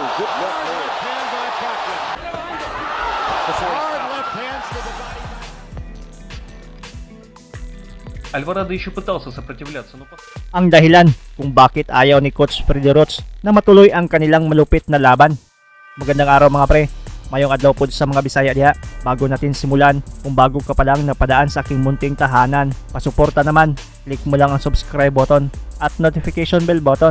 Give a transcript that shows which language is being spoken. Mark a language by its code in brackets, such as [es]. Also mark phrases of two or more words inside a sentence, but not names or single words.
[en] left hand by Pacquiao. Hard left hands to the body. [ru] Альварадо еще пытался сопротивляться, но [tl] Ang dahilan kung bakit ayaw ni Coach Freddy Roach na matuloy ang kanilang malupit na laban. Magandang araw mga pre, [ceb] mayong adlaw po sa mga Bisaya diha. [tl] Bago natin simulan, kung bago ka pa lang napadaan sa aking munting tahanan, pasuporta naman, click mo lang ang [en] subscribe button [tl] at [en] notification bell button.